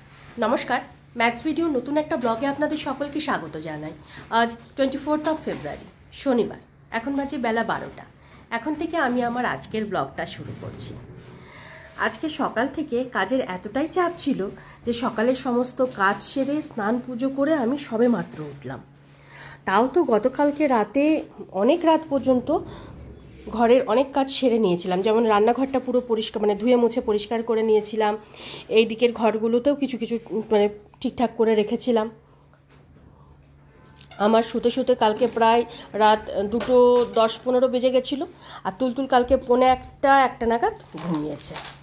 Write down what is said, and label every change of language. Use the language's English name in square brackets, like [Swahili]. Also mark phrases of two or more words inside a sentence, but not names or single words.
[Bangla] নমস্কার ম্যাক্স ভিডিও নতুন এক ব্লগে আপনাদের সকলকে স্বাগত জানাই। আজ 24 ফেব্রুয়ারি শনিবার, এখন বাজে বেলা 12টা। এখন থেকে আমি আমার আজকের ব্লগটা শুরু করছি। আজকে সকাল থেকে কাজের এতটাই চাপ ছিলো যে সকালের সমস্ত কাজ সেরে স্নান পুজো করে আমি সবে মাত্র উঠলাম। তাও তো গতকালকে রাতে অনেক রাত পর্যন্ত ঘরের অনেক কাজ সেরে निয়েছিলাম, যেমন রান্নাঘরটা পুরো পরিষ্কার মানে ধুয়ে মুছে পরিষ্কার করে নিয়েছিলাম। এই দিকের ঘরগুলোতেও কিছু কিছু মানে ঠিকঠাক করে রেখেছিলাম। আমার শুতে শুতে কালকে প্রায় রাত 2:10-15 বেজে গেছিলো, আর তুলতুল কালকে 1:45 নাগাদ ঘুমিয়েছে।